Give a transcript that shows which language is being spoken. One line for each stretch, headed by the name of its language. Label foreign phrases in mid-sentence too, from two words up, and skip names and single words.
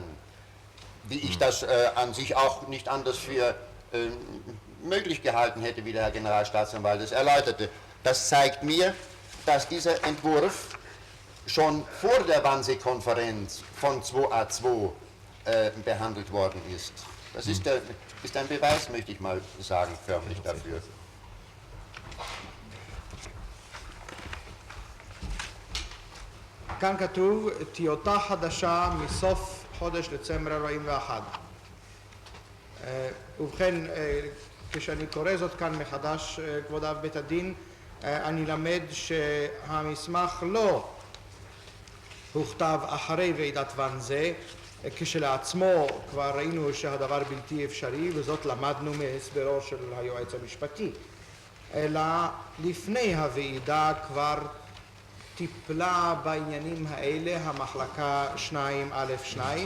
German: Wie ich das an sich auch nicht anders für möglich gehalten hätte, wie der Herr Generalstaatsanwalt es erläuterte. Das zeigt mir, dass dieser Entwurf schon vor der Wannsee-Konferenz von 2a2 behandelt worden ist. Das ist ein Beweis, möchte ich mal sagen, förmlich dafür.
Hebrew: כאן כתוב טיוטה חדשה מסוף חודש דצמבר 41. ובכן, כשאני קורא זאת כאן מחדש, כבוד אב בית הדין, אני למד שהמסמך לא הוכתב אחרי ועידת ואנזה, כשלעצמו כבר ראינו שהדבר בלתי אפשרי, וזאת למדנו מהסברו של היועץ המשפטי, אלא לפני הוועידה כבר טיפלה בעניינים האלה המחלקה 2א2.